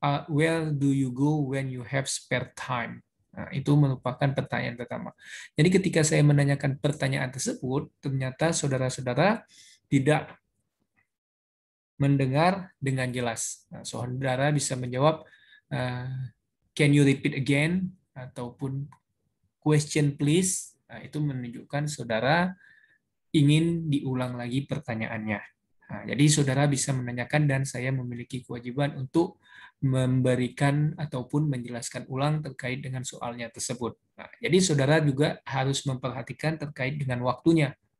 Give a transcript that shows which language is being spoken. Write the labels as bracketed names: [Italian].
[English] Where do you go when you have spare time? [Indonesian] Nah, itu merupakan pertanyaan pertama. Jadi ketika saya menanyakan pertanyaan tersebut, ternyata saudara-saudara tidak mendengar dengan jelas. Nah, saudara bisa menjawab, [English] can you repeat again? [Indonesian] Ataupun [English] question please. [Indonesian] Nah, itu menunjukkan saudara ingin diulang lagi pertanyaannya. Nah, jadi saudara bisa menanyakan dan saya memiliki kewajiban untuk memberikan ataupun menjelaskan ulang terkait dengan soalnya tersebut. Nah, jadi saudara juga harus memperhatikan terkait dengan waktunya.